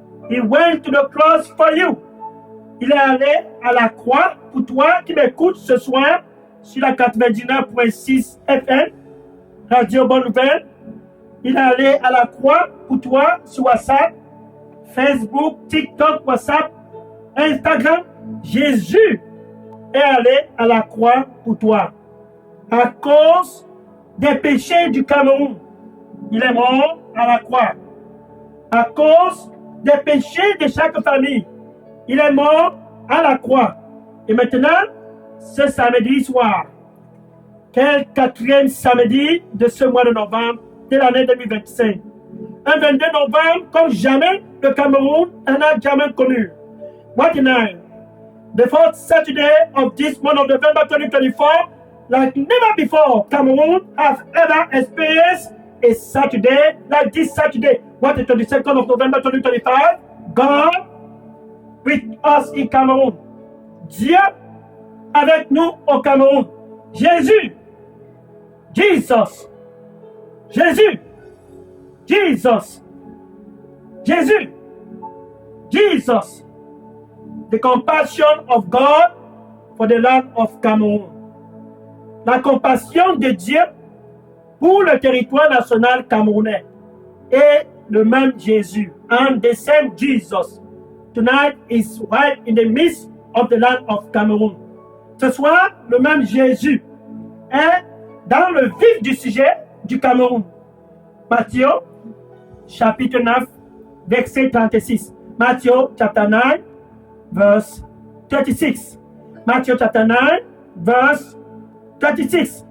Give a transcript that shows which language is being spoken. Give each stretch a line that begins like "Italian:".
English: He went to the cross for you.
French: Il est allé à la croix pour toi qui m'écoutes ce soir sur la 99.6 FM, Radio Bonne Nouvelle. Il est allé à la croix pour toi sur WhatsApp, Facebook, TikTok, WhatsApp, Instagram. Jésus est allé à la croix pour toi. À cause des péchés du Cameroun, il est mort à la croix. À cause des péchés de chaque famille, il est mort à la croix. Et maintenant, ce samedi soir, quel quatrième samedi de ce mois de novembre de l'année 2025. Un 22 novembre comme jamais le Cameroun n'en a jamais connu.
English: What a night. The fourth Saturday of this month of November 2024, like never before, Cameroon has ever experienced a Saturday like this Saturday. What the 22nd of November 2025? God with us in Cameroon.
French: Dieu avec nous au Cameroun.
English: Jésus. Jesus. Jésus. Jesus. Jésus. Jesus. The compassion of God for the land of Cameroon.
French: La compassion de Dieu pour le territoire national camerounais. Et le même Jésus.
English: And the same Jesus tonight is right in the midst of the land of Cameroon.
French: Ce soir, le même Jésus est dans le vif du sujet du Cameroun. Matthieu, chapitre 9, verset 36.
English: Matthieu, chapter 9, verse 36. Matthew chapter 9, verse 36.